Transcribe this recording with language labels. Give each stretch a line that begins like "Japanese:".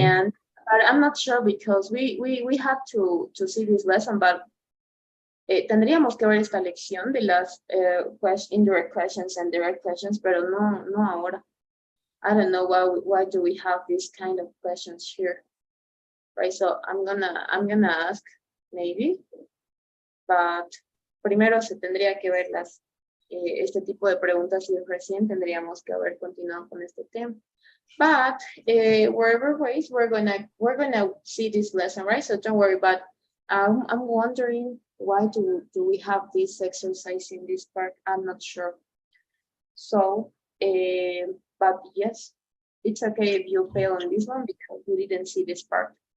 English: And but I'm not sure because we have to see this lesson, but
Spanish: tendríamos que ver esta lección de las indirect questions and direct questions, pero no ahora.
English: I don't know why do we have these kind of questions here, right? So I'm gonna ask maybe, but
Spanish: primero se tendría que ver este tipo de preguntas y recién tendríamos que haber continuado con este tema.
English: But wherever ways we're gonna see this lesson, right? So don't worry. But I'm wondering why do we have this exercise in this part? I'm not sure. So, but yes, it's okay if you fail on this one because you didn't see this part.